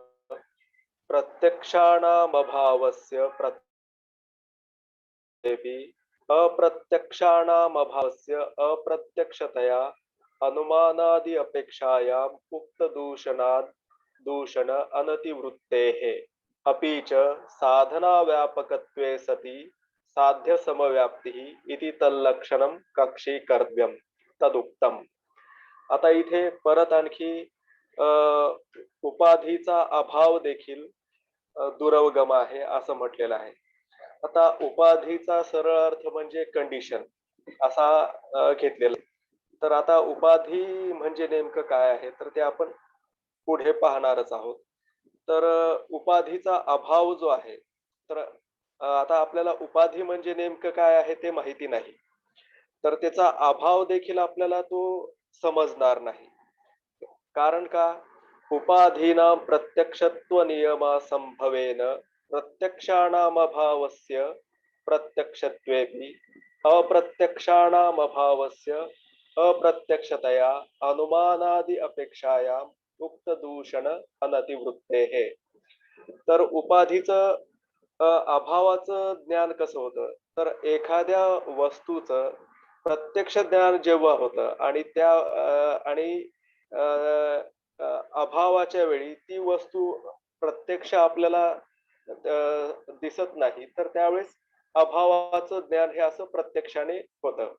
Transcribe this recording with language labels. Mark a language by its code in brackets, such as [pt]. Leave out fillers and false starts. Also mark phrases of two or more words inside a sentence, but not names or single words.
[sa] प्रत्यक्षाणामभावस्य प्रत्येपि अप्रत्यक्षाणामभावस्य अप्रत्यक्षतया अनुमानादि अपेक्षायाम् उक्तदूषणाद् दूषण अनतिवृत्तेः अपि च साधनाव्यापकत्वे सति साध्यसमव्याप्तिः इति तल्लक्षणं कक्षीकर्तव्यम् तदुक्तम्. [mr] आता इथे परत आणखी अ, उपाधीचा अभाव देखील दुरवगम आहे असं म्हटलेलं आहे. आता उपाधीचा सरळ अर्थ म्हणजे कंडिशन असा घेतलेला आहे. तर आता उपाधी म्हणजे नेमकं काय आहे, तर ते आपण पुढे पाहणारच आहोत. तर उपाधीचा अभाव जो आहे, तर आता आपल्याला उपाधी म्हणजे नेमकं काय आहे ते माहिती नाही. तर त्याचा अभाव देखील आपल्याला तो समजणार नाही. कारण का? [sa] उपाधीनां प्रत्यक्षत्वनियमासंभवेन प्रत्यक्षाणामभावस्य प्रत्यक्षत्वेपि अप्रत्यक्षाणामभावस्य अप्रत्यक्षतया अनुमानादि अपेक्षायाम् उक्तदूषण अनतिवृत्तेः. [mr] तर उपाधीचं अभावाचं ज्ञान कसं होतं? तर एखाद्या वस्तूचं प्रत्यक्ष ज्ञान जेव्हा होतं आणि अ, अ, अभावाच्या वेळी ती वस्तू प्रत्यक्ष आपल्याला दिसत नाही, तर त्यावेळेस अभावाचं ज्ञान हे असं प्रत्यक्षाने होतं.